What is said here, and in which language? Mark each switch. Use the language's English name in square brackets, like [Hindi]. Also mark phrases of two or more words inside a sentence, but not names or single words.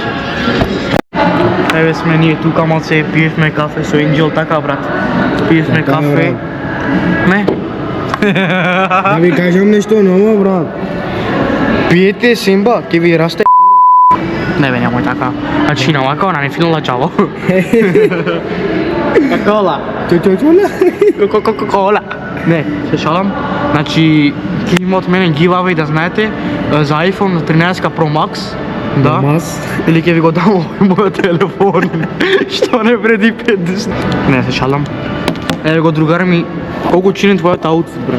[Macedonian] Еве сме ние тука малце пиевме кафе со Angel, така брат. Пиевме Така, кафе. брат. Не. Да ви кажам нешто ново, брат. Пиете Симба, ќе ви расте. Не бе, немој така. Значи на вака, она не финала чаво. Кола. Кола. Не, се шалам. Значи, ќе има од мене giveaway, да знаете, за iPhone 13 Pro Max. Да. Или ќе ви го дам овој мојот телефон. Што не вреди 50. Не, се шалам. Еве го другари ми, колку чини твојот аутфит, брат?